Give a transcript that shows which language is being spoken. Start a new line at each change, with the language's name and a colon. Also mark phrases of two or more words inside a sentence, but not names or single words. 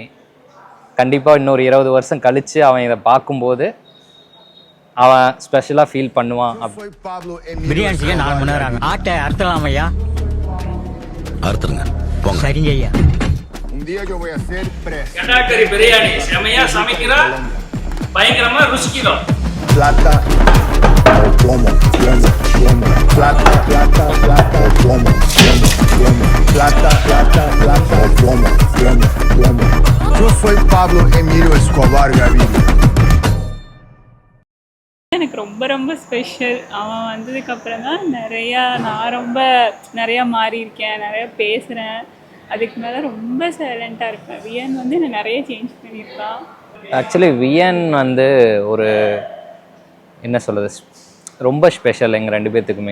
Tamil: கண்டிப்பாக இன்னொரு 20 வருஷம் கழித்து அவன் இதை பார்க்கும்போது அவன் ஸ்பெஷலாக ஃபீல் பண்ணுவான். பிரியாணி செய்ய 4 மணி நேரம் ஆட்டை அறுத்தலாம் ஐயா. அறுத்துருங்க சரிங்க ஐயா. கடாக்கரி பிரியாணி செமையா சமைக்கிறா, பயங்கரமா ருசிக்கிறோம்.
Spanish: plata o plomo, plomo, plomo, plata, plata, plata o plomo, plomo, plomo, plata, plata, plata o plomo, plomo, plomo. Yo soy Pablo Emilio Escobar Gaviria.
Tamil: எனக்கு ரொம்ப ரொம்ப ஸ்பெஷல். அவன் வந்ததுக்கப்புறம் தான் நான் நிறையா மாறி இருக்கேன், நிறையா பேசுகிறேன். அதுக்கு மேலே ரொம்ப சைலண்ட்டாக இருப்பேன். வியன் வந்து என்னை நிறைய சேஞ்ச் பண்ணியிருக்கான். ஆக்சுவலி வியன் வந்து ஒரு என்ன சொல்கிறது, ரொம்ப ஸ்பெஷல் எங்கள் 2 பேர்த்துக்குமே.